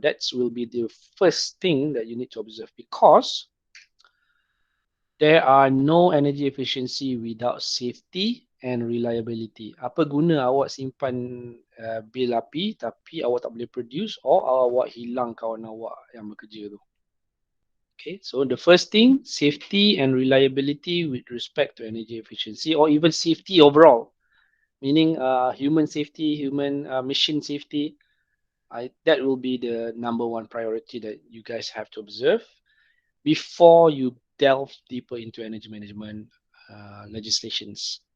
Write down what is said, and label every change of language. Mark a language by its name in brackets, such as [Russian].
[English] That will be the first thing that you need to observe, because there are no energy efficiency without safety and reliability. [Malay] Apa guna awak simpan bil api tapi awak tak boleh produce, or awak hilang kawan awak yang bekerja tu. [English] Okay, so the first thing, safety and reliability with respect to energy efficiency, or even safety overall, meaning human safety, machine safety. That will be the number one priority that you guys have to observe before you delve deeper into energy management legislations.